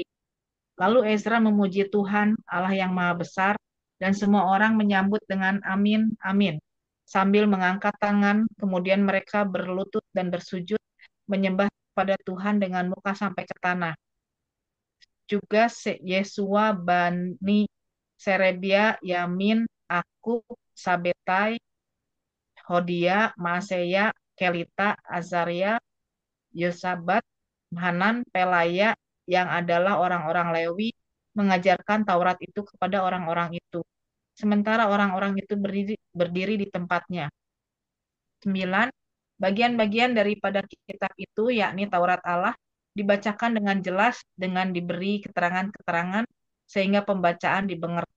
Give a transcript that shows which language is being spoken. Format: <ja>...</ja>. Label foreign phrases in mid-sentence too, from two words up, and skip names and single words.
<id>Lalu Ezra memuji Tuhan, Allah yang Maha Besar, dan semua orang menyambut dengan amin, amin. Sambil mengangkat tangan, kemudian mereka berlutut dan bersujud, menyembah pada Tuhan dengan muka sampai ke tanah. Juga Yesua, Bani Serebia, Yamin, Akub, Sabetai, Hodia, Maaseya, Kelita, Azaria, Yosabat, Hanan, Pelaya, yang adalah orang-orang Lewi, mengajarkan Taurat itu kepada orang-orang itu. Sementara orang-orang itu berdiri di tempatnya. 9. Bagian-bagian daripada kitab itu, yakni Taurat Allah, dibacakan dengan jelas dengan diberi keterangan-keterangan sehingga pembacaan dimengerti.</id>